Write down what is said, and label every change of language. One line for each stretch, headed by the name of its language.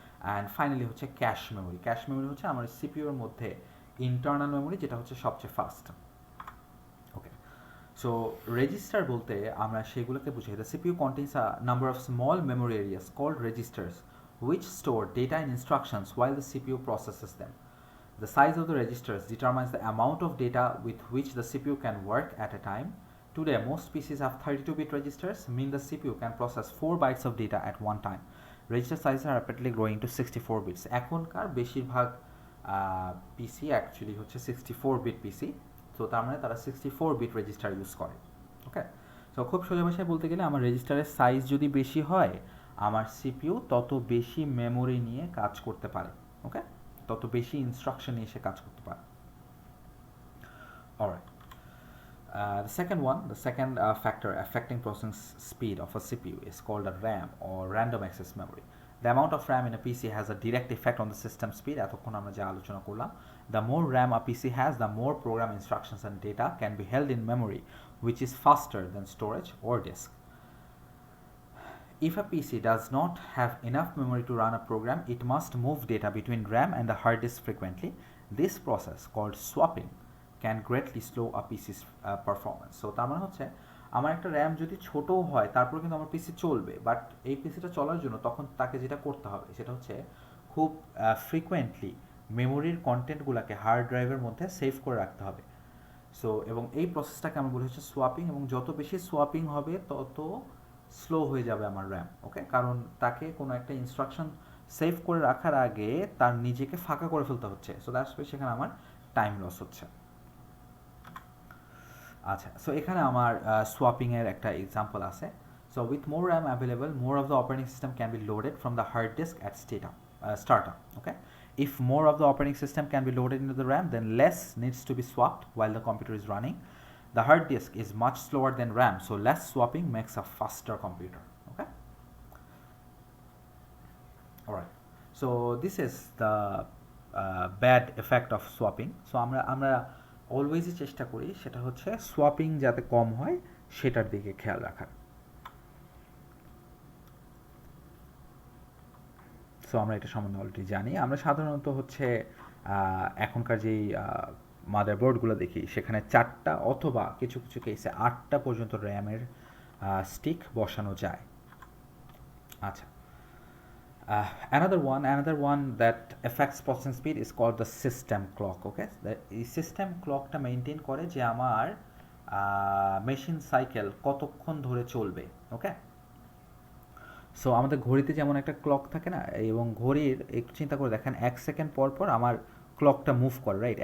Bangla: And finally হচ্ছে cache memory. Cache memory হচ্ছে আমার সিপিইউর মধ্যে ইন্টারনাল মেমোরি, যেটা হচ্ছে সবচেয়ে ফাস্ট। ওকে, সো রেজিস্টার বলতে আমরা সেগুলোকে বুঝি,
English: The CPU contains a number of small memory areas called registers which store data and instructions while the CPU processes them. The size of the registers determines the amount of data with which the CPU can work at a time. Today, most PCs have 32-bit registers, meaning the CPU can process 4 bytes of data at one time. Register sizes are rapidly growing to 64 bits.
Bangla: এখনকার বেশিরভাগ পিসি actually হচ্ছে 64-bit পিসি, তো তার মানে তারা 64-bit register use করে। ওকে, তো খুব সোজা ভাষায় বলতে গেলে আমার রেজিস্টারের সাইজ যদি বেশি হয়, আমার সিপিইউ তত বেশি মেমোরি নিয়ে কাজ করতে পারে। ওকে, তত বেশি ইনস্ট্রাকশন নিয়ে সে কাজ করতে পারে।
English: Alright. The second factor affecting processing speed of a CPU is called a RAM or random access memory. The amount of RAM in a PC has a direct effect on the system speed.
Bangla: এতক্ষণ আমরা যা আলোচনা করলাম,
English: the more RAM a PC has, the more program instructions and data can be held in memory, which is faster than storage or disk. If a PC does not have enough memory to run a program, it must move data between RAM and the hard disk frequently. This process, called swapping, can greatly slow a PC's performance.
Bangla: So তার মানে হচ্ছে আমার একটা RAM যদি ছোটও হয় তারপর কিন্তু আমার পিসি চলবে, বাট এই পিসিটা চলার জন্য তখন তাকে যেটা করতে হবে সেটা হচ্ছে খুব ফ্রিকোয়েন্টলি মেমোরির কন্টেন্টগুলোকে হার্ড ড্রাইভের মধ্যে সেভ করে রাখতে হবে। সো এবং এই প্রসেসটাকে আমরা বলি হচ্ছে সোয়াপিং, এবং যত বেশি সোয়াপিং হবে তত স্লো হয়ে যাবে আমার র্যাম। ওকে, কারণ তাকে কোনো একটা ইনস্ট্রাকশন সেভ করে রাখার আগে তার নিজেকে ফাঁকা করে ফেলতে হচ্ছে। সো দ্যাটস ওয়াই সেখানে আমার টাইম লস হচ্ছে। আচ্ছা, সো এখানে আমার সোয়াপিংয়ের একটা এক্সাম্পল আছে।
English: So with more RAM available, more of the operating system can be loaded from the hard disk at startup. Okay, if more of the operating system can be loaded into the RAM, then less needs to be swapped while the computer is running. The hard disk is much slower than RAM, so less swapping makes a faster computer. Okay, all right, so this is the bad effect of swapping.
Bangla: So আমরা অলওয়েজই চেষ্টা করি সেটা হচ্ছে swapping যাতে কম হয় সেটার দিকে খেয়াল রাখার। সো আমরা এটা সম্বন্ধে অলরেডি জানি। আমরা সাধারণত হচ্ছে এখনকার যেই মাদারবোর্ডগুলো দেখি সেখানে 4টা অথবা কিছু কিছু কেসে 8টা পর্যন্ত র্যামের স্টিক বসানো যায়।
English: আচ্ছা, another one that affects processing speed is called the system clock.
Bangla: Okay, এই সিস্টেম ক্লকটা মেনটেন করে যে আমার মেশিন সাইকেল কতক্ষণ ধরে চলবে। ওকে, সো আমাদের ঘড়িতে যেমন একটা ক্লক থাকে না, এবং ঘড়ির একটু চিন্তা করে দেখেন 1 সেকেন্ড পর পর আমার ক্লকটা মুভ করে, রাইট?